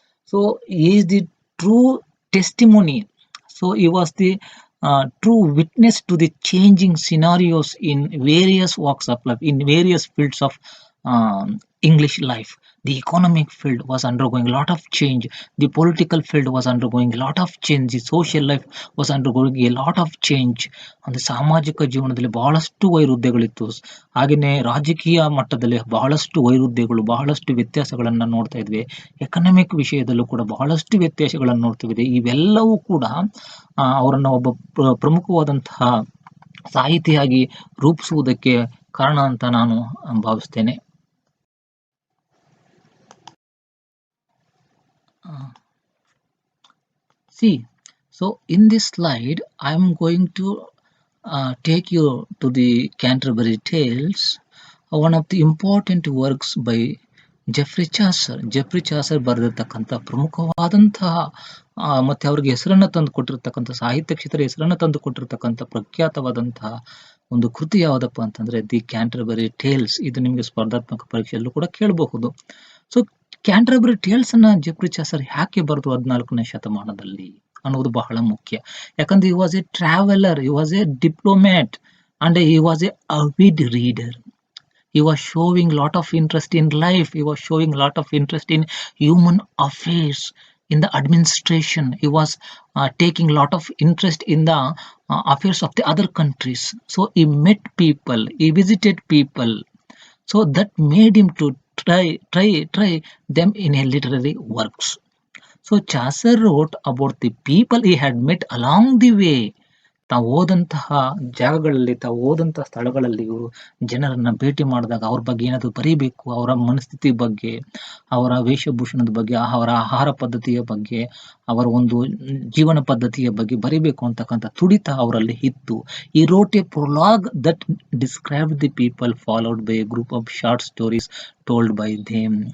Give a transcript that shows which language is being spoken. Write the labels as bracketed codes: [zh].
[en] So he is the true testimony. So he was the true witness to the changing scenarios in various walks of life, in various fields of English life. The economic field was undergoing a lot of change. The political field was undergoing a lot of change. The social life was undergoing a lot of change. [kn] ಅಂದ್ರೆ ಸಾಮಾಜಿಕ ಜೀವನದಲ್ಲಿ ಬಹಳಷ್ಟು ವೈರುಧ್ಯಗಳಿತ್ತು. ಹಾಗೆಯೇ ರಾಜಕೀಯ ಮಟ್ಟದಲ್ಲಿ ಬಹಳಷ್ಟು ವೈರುಧ್ಯಗಳು, ಬಹಳಷ್ಟು ವ್ಯತ್ಯಾಸಗಳನ್ನ ನೋಡ್ತಾ ಇದ್ವಿ. ಎಕನಾಮಿಕ್ ವಿಷಯದಲ್ಲೂ ಕೂಡ ಬಹಳಷ್ಟು ವ್ಯತ್ಯಾಸಗಳನ್ನು ನೋಡ್ತಿದ್ವಿ. ಇವೆಲ್ಲವೂ ಕೂಡ ಅವರನ್ನ ಒಬ್ಬ ಪ್ರಮುಖವಾದಂತಹ ಸಾಹಿತಿಯಾಗಿ ರೂಪಿಸುವುದಕ್ಕೆ ಕಾರಣ ಅಂತ ನಾನು ಭಾವಿಸ್ತೇನೆ. [en] See, so in this slide, I'm going to take you to the Canterbury Tales, one of the important works by Geoffrey Chaucer. [kn] Jeffrey Chaucer ಬರೆದಿರ್ತಕ್ಕಂಥ ಪ್ರಮುಖವಾದಂತಹ ಮತ್ತೆ ಅವ್ರಿಗೆ ಹೆಸರನ್ನ ತಂದು ಕೊಟ್ಟಿರ್ತಕ್ಕಂಥ, ಸಾಹಿತ್ಯ ಕ್ಷೇತ್ರ ಹೆಸರನ್ನ ತಂದು ಕೊಟ್ಟಿರ್ತಕ್ಕಂಥ ಪ್ರಖ್ಯಾತವಾದಂತಹ ಒಂದು ಕೃತಿ ಯಾವುದಪ್ಪ ಅಂತಂದ್ರೆ ದಿ ಕ್ಯಾಂಟರ್ಬರಿ ಟೇಲ್ಸ್. ಇದು ನಿಮಗೆ ಸ್ಪರ್ಧಾತ್ಮಕ ಪರೀಕ್ಷೆಯಲ್ಲೂ ಕೂಡ ಕೇಳಬಹುದು. ಸೊ ಕ್ಯಾಂಟರ್ಬರಿ ಟೇಲ್ಸ್ ಅನ್ನ ಜೆಫ್ರಿ ಚಾಸರ್ ಯಾಕೆ ಬರೆದು 14ನೇ ಶತಮಾನದಲ್ಲಿ ಅನ್ನೋದು ಬಹಳ ಮುಖ್ಯ. ಯಾಕಂದ್ರೆ [en] he was a traveler, he was a diplomat, and he was a avid reader. He was showing lot of interest in life. He was showing lot of interest in human affairs, in the administration. He was taking lot of interest in the affairs of the other countries. So he met people, he visited people. So that made him to try them in a literary works. So Chaucer wrote about the people he had met along the way. [kn] ತಾವು ಹೋದಂತಹ ಜಾಗಗಳಲ್ಲಿ, ತಾವು ಹೋದಂತಹ ಸ್ಥಳಗಳಲ್ಲಿ ಇವರು ಜನರನ್ನ ಭೇಟಿ ಮಾಡಿದಾಗ ಅವ್ರ ಬಗ್ಗೆ ಏನಾದ್ರು ಬರೀಬೇಕು, ಅವರ ಮನಸ್ಥಿತಿ ಬಗ್ಗೆ, ಅವರ ವೇಷಭೂಷಣದ ಬಗ್ಗೆ, ಅವರ ಆಹಾರ ಪದ್ಧತಿಯ ಬಗ್ಗೆ, ಅವರ ಒಂದು ಜೀವನ ಪದ್ಧತಿಯ ಬಗ್ಗೆ ಬರೀಬೇಕು ಅಂತಕ್ಕಂಥ ತುಡಿತ ಅವರಲ್ಲಿ ಇತ್ತು. [en] ಈ wrote a prologue that described the people, followed by a group of short stories told by them.